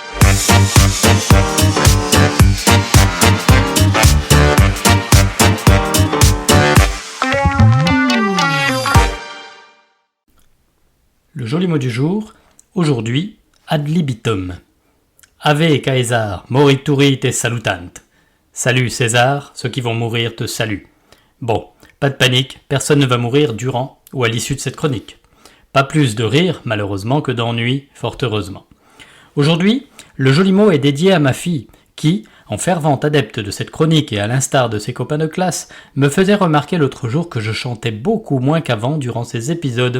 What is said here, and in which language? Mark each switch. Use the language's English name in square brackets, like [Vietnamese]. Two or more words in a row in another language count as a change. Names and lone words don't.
[French] Le joli mot du jour, aujourd'hui, [Latin] ad libitum. Ave Caesar, moriturit et salutant. [French] Salut César, ceux qui vont mourir te saluent. Bon, pas de panique, personne ne va mourir durant ou à l'issue de cette chronique. Pas plus de rire, malheureusement, que d'ennui, fort heureusement. Aujourd'hui, le joli mot est dédié à ma fille, qui, en fervente adepte de cette chronique et à l'instar de ses copains de classe, me faisait remarquer l'autre jour que je chantais beaucoup moins qu'avant durant ces épisodes.